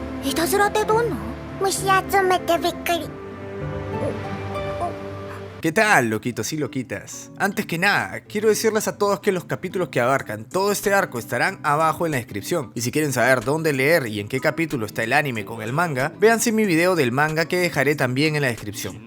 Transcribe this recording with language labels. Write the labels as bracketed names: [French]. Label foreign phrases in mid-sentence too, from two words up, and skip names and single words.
[Japanese] いたずらってどんな？虫集めてびっくり。 [Spanish] ¿Qué tal, loquitos y loquitas? Antes que nada, quiero decirles a todos que los capítulos que abarcan todo este arco estarán abajo en la descripción. Y si quieren saber dónde leer y en qué capítulo está el anime con el manga, véanse mi video del manga que dejaré también en la descripción.